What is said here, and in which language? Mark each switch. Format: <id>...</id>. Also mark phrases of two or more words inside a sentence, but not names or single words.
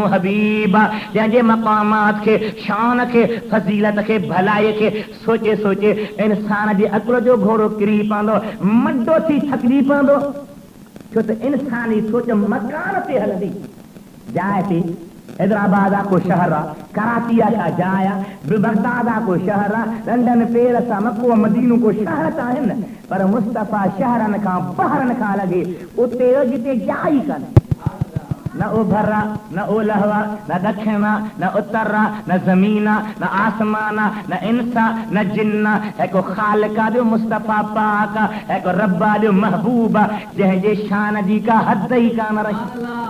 <sd>हबीब आहे जंहिंजे मक़ामात खे शान खे फज़ीलत खे भलाई खे सोचे सोचे इंसान जे अकुल जो घोड़ो किरी पवंदो मड्डो थी थकिजी पवंदो छो त इंसानी सोच मकान ते हलंदी जाए थी हैदराबाद को शहर आहे कराची का जाए बगदाद को शहर आहे लंडन पेरिस मक्को मदीनो को शहर आहिनि पर मुस्तफ़ा शहरनि खां बहरनि खां लॻे उते जिते जाइ कान्हे न उभरा न ओलहवा न दक्षिणा न उत्तरा न ज़मीना न आसमाना न इंसा न जिन्ना एको खालिका जो मुस्तफ़ा पाक एको रब्बा जो महबूबा जंहिंजे शान जी का हद ई कान रही</sd>